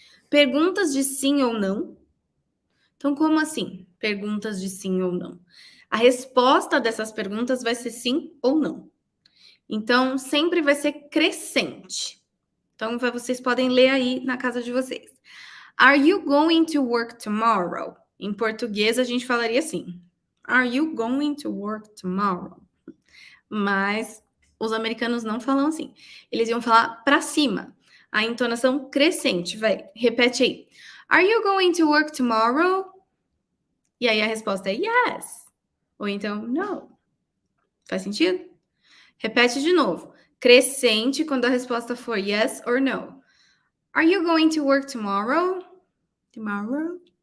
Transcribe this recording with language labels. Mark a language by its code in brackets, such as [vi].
[pt] Perguntas de sim ou não. Então, como assim? Perguntas de sim ou não. A resposta dessas perguntas vai ser sim ou não. Então, sempre vai ser crescente. Então, vocês podem ler aí na casa de vocês. [en] Are you going to work tomorrow? [pt] Em português, a gente falaria assim. [en] Are you going to work tomorrow? [pt] Mas os americanos não falam assim. Eles iam falar para cima. A entonação crescente. Vai, repete aí. [en] Are you going to work tomorrow? [pt] E aí a resposta é yes. Ou então, no. Faz sentido? Repete de novo. Crescente quando a resposta for [en] yes or no. Are you going to work tomorrow? Tomorrow?